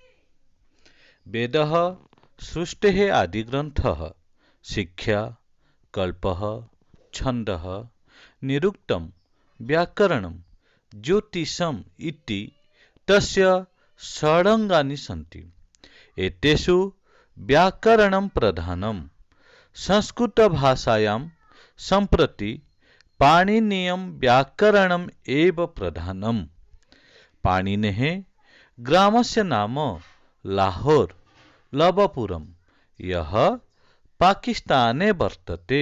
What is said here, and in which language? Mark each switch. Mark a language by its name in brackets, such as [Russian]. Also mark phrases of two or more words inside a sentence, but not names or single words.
[Sanskrit] ବେଦଃ ସୃଷ୍ଟେଃ ଆଦିଗ୍ରନ୍ଥଃ ଶିକ୍ଷା କଳ୍ପଃ ଛନ୍ଦଃ ନିରୁକ୍ତମ୍ ବ୍ୟାକରଣମ୍ ଜ୍ୟୋତିଷମ୍ ଇତି ତସ୍ୟ ଷଡ଼ଙ୍ଗାनि ସन्ति। एतेषु व्याकरणं प्रधानम्। संस्कृतभाषायां सम्प्रति पाणिनीयं व्याकरणम् एव प्रधानम्। पाणिनेः ग्रामस्य नाम लाहोर लवपुरम्, यः पाकिस्ताने वर्तते।